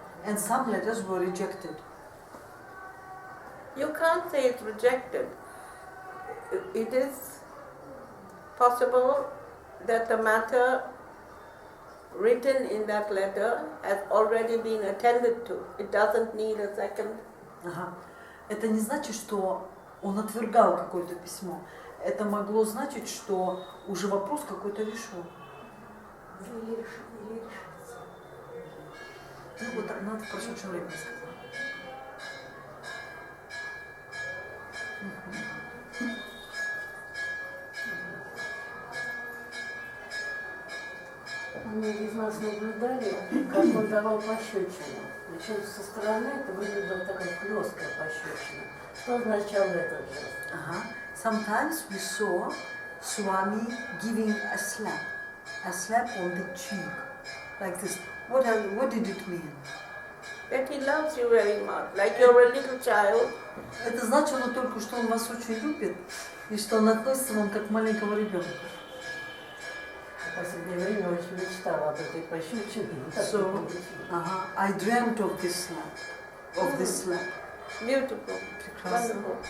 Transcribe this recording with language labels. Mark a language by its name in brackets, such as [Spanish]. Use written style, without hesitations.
[English] And some letters were rejected. You can't say it's rejected. It is possible that the matter written in that letter has already been attended to. It doesn't need a second. [Russian] Ага. Это не значит, что он отвергал какое-то письмо. Это могло значить, что уже вопрос какой-то решен. Или решится. Ну вот она в прошедшем времени сказала. Многие из нас наблюдали, как он давал пощечину. Причем со стороны это выглядело такая хлесткая пощечина. Что означал этот жест? [English] Sometimes we saw Swami giving a slap on the cheek, like this. What did it mean? That he loves you very much, like you're a little child. [Russian] Это значило только, что он вас очень любит и что он относится к вам как к маленькому ребенку. В последнее время очень мечтала об этой пощечине. [English] So, I dreamt of this slap. Beautiful. [Russian] Прекрасно.